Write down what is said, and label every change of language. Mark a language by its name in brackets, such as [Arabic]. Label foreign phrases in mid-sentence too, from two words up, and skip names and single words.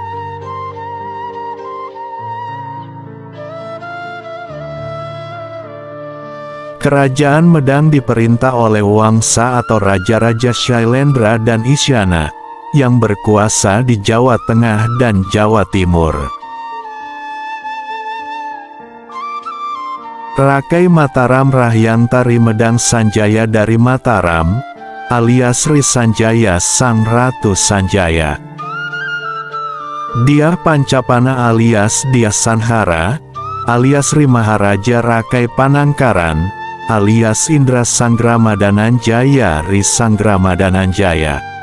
[Indonesian] Kerajaan Medang diperintah oleh Wangsa atau Raja-Raja Shailendra dan Isyana, yang berkuasa di Jawa Tengah dan Jawa Timur. Rakai Mataram Rahyantari Medang Sanjaya dari Mataram, alias Sri Sanjaya Sang Ratu Sanjaya. Dyah Pancapana alias Dyah Sanhara, alias Sri Maharaja Rakai Panangkaran, alias Indra Sangramadananjaya Ri Sangramadananjaya.